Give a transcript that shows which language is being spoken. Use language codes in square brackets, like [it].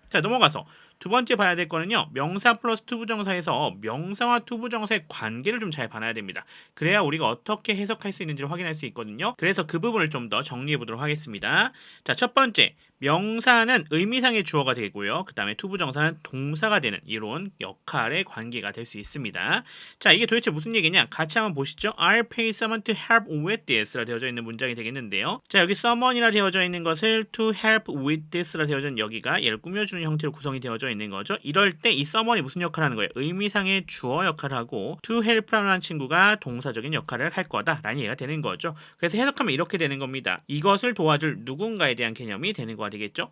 [ko] 자, 넘어가서 두 번째 봐야 될 거는요. 명사 플러스 투부정사에서 명사와 투부정사의 관계를 좀 잘 봐야 됩니다. 그래야 우리가 어떻게 해석할 수 있는지를 확인할 수 있거든요. 그래서 그 부분을 좀 더 정리해 보도록 하겠습니다. 자, 첫 번째. 명사는 의미상의 주어가 되고요. 그 다음에 투부정사는 동사가 되는 이런 역할의 관계가 될 수 있습니다. 자, 이게 도대체 무슨 얘기냐? 같이 한번 보시죠. [en] I'll pay someone to help with this [ko] 라 되어져 있는 문장이 되겠는데요. 자, 여기 someone이라 되어져 있는 것을 to help with this라 되어져 있는 여기가 얘를 꾸며주는 형태로 구성이 되어져 있는 거죠. 이럴 때 이 someone이 무슨 역할을 하는 거예요? 의미상의 주어 역할을 하고 to help라는 친구가 동사적인 역할을 할 거다라는 얘기가 되는 거죠. 그래서 해석하면 이렇게 되는 겁니다. 이것을 도와줄 누군가에 대한 개념이 되는 거가 되겠죠.